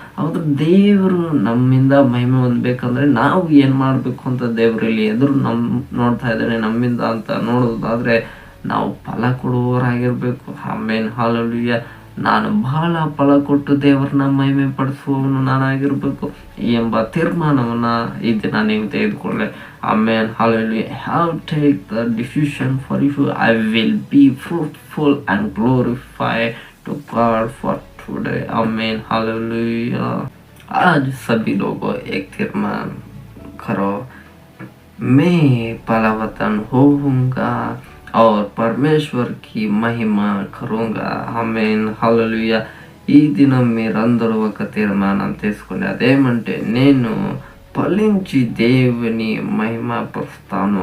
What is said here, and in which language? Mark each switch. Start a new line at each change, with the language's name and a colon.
Kannada: ಹೌದು, ದೇವರು ನಮ್ಮಿಂದ ಮಹಿಮೆ ಹೊಂದಬೇಕಂದ್ರೆ ನಾವು ಏನು ಮಾಡಬೇಕು ಅಂತ ದೇವರು ಇಲ್ಲಿ ಎದುರು ನೋಡ್ತಾ ಇದ್ದಾನೆ ನಮ್ಮಿಂದ ಅಂತ ನೋಡೋದಾದ್ರೆ ನಾವು ಫಲ ಕೊಡುವವರಾಗಿರ್ಬೇಕು. ಆಮೇನ್, ಹಾಲೆಲೂಯಾ. ನಾನು ಬಹಳ ಫಲ ಕೊಟ್ಟು ದೇವರನ್ನ ಮಹಿಮೆ ಪಡಿಸುವವನು ನಾನಾಗಿರ್ಬೇಕು ಎಂಬ ತೀರ್ಮಾನವನ್ನ ಈ ದಿನ ನೀವು ತೆಗೆದುಕೊಳ್ಳೆ.
English: Amen, hallelujah. Have take the decision for you. I will be fruitful and glorify to God for today.
Hindi: आमीन, हालेलुया. आज सभी लोगों एक तीर्मान करो, मैं फलवतन होऊंगा और परमेश्वर की महिमा करूंगा. आमीन, हालेलुया.
Telugu: ఈ దినం మీరందరూ ఒక తీర్మానం తీసుకుని అదేమంటే నేను ఫలించి దేవుని మహిమ పరుస్తాను.